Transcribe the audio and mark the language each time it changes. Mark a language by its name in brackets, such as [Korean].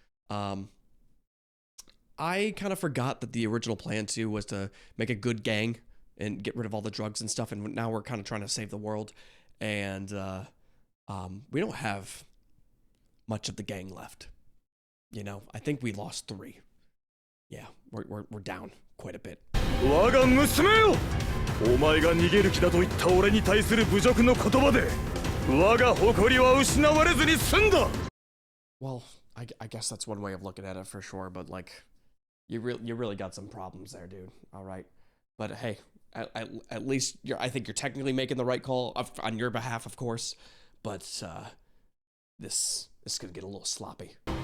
[English] I kind of forgot that the original plan too was to make a good gang and get rid of all the drugs and stuff. And now we're kind of trying to save the world. And we don't have much of the gang left. You know, I think we lost 3. Yeah, we're down quite a bit. [Japanese] 我が娘よお前が逃げる気だと言った俺に対する侮辱の言葉で我が誇りは失われずに済んだ [English] Well, I guess that's one way of looking at it for sure, but like, you really got some problems there, dude. All right, but hey, at least I think you're technically making the right call on your behalf, of course, but this is gonna get a little sloppy.